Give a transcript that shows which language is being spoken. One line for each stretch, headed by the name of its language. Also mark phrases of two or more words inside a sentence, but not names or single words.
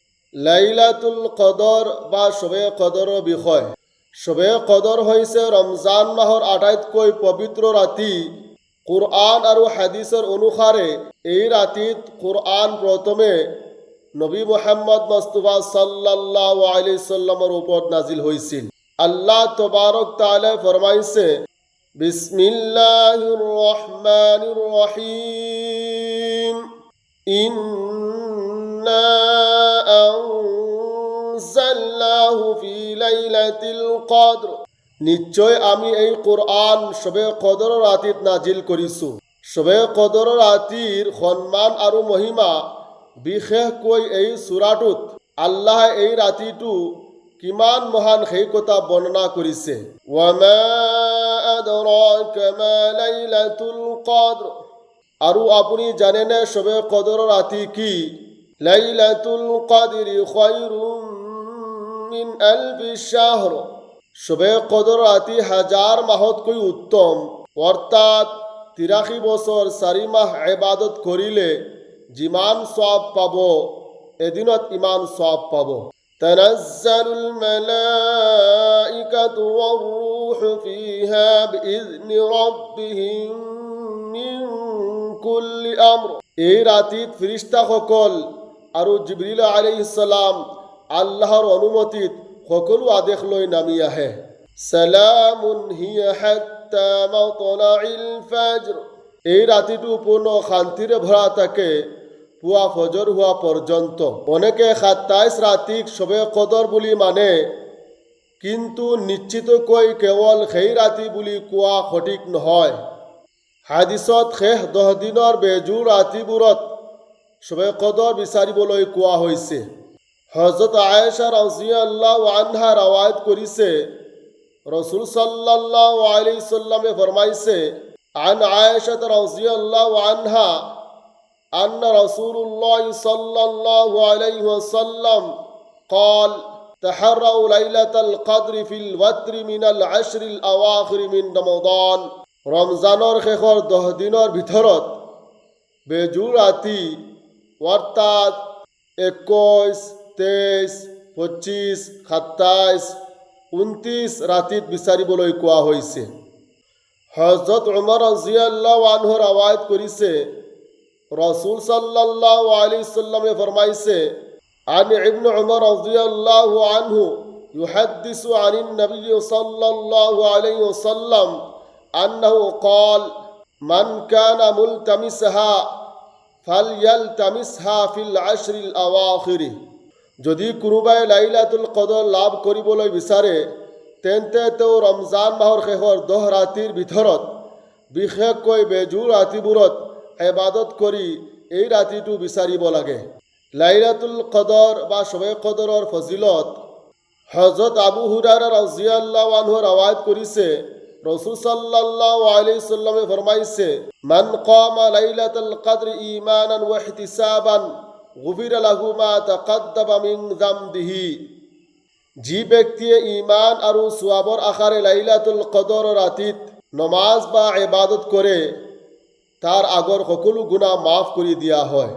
Assamese: লাইলাতুল কদর বা শবে কদৰৰ বিষয়। শবে কদর হৈছে ৰমজান মাহৰ আটাইতকৈ পবিত্ৰ ৰাতি। কুরআন আৰু হাদিসৰ অনুসাৰে এই ৰাতিত কুরআন প্ৰথমে নবী মুহাম্মদ মুস্তাফা
Arabic: صلى الله عليه
Assamese: সাল্লামৰ ওপৰত নাজিল হৈছিল।
Arabic: الله تبارك تعالى
Assamese: ফৰমাইছে,
Arabic: بسم الله الرحمن الرحيم, إنا أنزلناه في ليلة القدر,
Assamese: নিশ্চয় আমি এই কুরআন শবে কদৰৰ ৰাতিত নাজিল কৰিছোঁ। শবে কদৰৰ ৰাতিৰ সন্মান আৰু মহিমা, বিশেষকৈ এই সূৰাটোত আল্লাহে এই ৰাতিটো কিমান মহান সেই কথা বৰ্ণনা কৰিছে।
Arabic: وما أدراك ما ليلة القدر,
Assamese: আৰু আপুনি জানেনে শবে কদৰৰ ৰাতি কি?
Arabic: ليلة القدر خير من ألف شهر,
Assamese: শবে কদৰ ৰাতি হাজাৰ মাহতকৈ উত্তম। অৰ্থাৎ 83 বছৰ 4 মাহ ইবাদত কৰিলে যিমান সওয়াব পাব, এদিনত ইমান সওয়াব পাব।
Arabic: تنزل الملائكة والروح فيها بإذن ربهم من كل أمر,
Assamese: এই ৰাতিত ফেৰেশতাসকল আৰু জিবৰিল
Arabic: عليه السلام
Assamese: আল্লাহৰ অনুমতিত সকলো আদেশ লৈ নামি আহে।
Arabic: سلام هي حتى مطلع الفجر,
Assamese: এই ৰাতিটো পূৰ্ণ শান্তিৰে ভৰা থাকে পুৱা ফজৰ হোৱা পৰ্যন্ত। অনেকে 27 ৰাতিক শবে কদৰ বুলি মানে, কিন্তু নিশ্চিতকৈ কেৱল সেই ৰাতি বুলি কোৱা সঠিক নহয়। হাদিছত শেষ 10 দিনৰ বেজোৰ ৰাতিবোৰত শবে কদৰ বিচাৰিবলৈ কোৱা হৈছে। হযরত আয়েশা
Arabic: رضي الله عنها
Assamese: রাওয়ায়াত করিছে, রাসূল
Arabic: صلى الله عليه
Assamese: সাল্লামে ফরমাইছে,
Arabic: عن عائشة رضي الله عنها أن رسول الله صلى الله عليه وسلم قال تحروا ليلة القدر في الوتر من العشر الأواخر من رمضان,
Assamese: রমজানৰ শেষৰ 10 দিনৰ ভিতৰত বেজোৰ ৰাতি অৰ্থাৎ 21, 23, 25, 27, 29 ৰাতিত বিচাৰিবলৈ কোৱা হৈছে। হযরত উমর
Arabic: رضي الله عنه
Assamese: রাওয়ায়াত কৰিছে, রাসূল
Arabic: صلى الله عليه
Assamese: সাল্লামে ফরমাইছে,
Arabic: عن ابن عمر رضي الله عنه يحدث عن النبي صلى الله عليه وسلم أنه
Assamese: قال
Arabic: من كان ملتمسها فليلتمسها في العشر الأواخر,
Assamese: যদি কোনোবাই লাইলাতুল কদৰ লাভ কৰিবলৈ বিচাৰে তেন্তে তেওঁ ৰমজান মাহৰ শেষৰ 10 ৰাতিৰ ভিতৰত, বিশেষকৈ বেজোৰ ৰাতিবোৰত ইবাদত কৰি এই ৰাতিটো বিচাৰিব লাগে। লাইলাতুল কদৰ বা শবে কদৰৰ ফজিলত হযরত আবু হুৰায়ৰা
Arabic: رضي الله عنه
Assamese: রাওয়ায়াত কৰিছে, রাসূল
Arabic: صلى الله عليه
Assamese: সাল্লামে ফরমাইছে,
Arabic: من قام ليلة القدر إيمانا واحتسابا غفر له ما تقدم من ذنبه,
Assamese: যি ব্যক্তিয়ে ঈমান আৰু সওয়াবৰ আশাৰে লাইলাতুল কদৰ ৰাতিত নমাজ বা ইবাদত কৰে তাৰ আগৰ সকলো গুনাহ মাফ কৰি দিয়া হয়।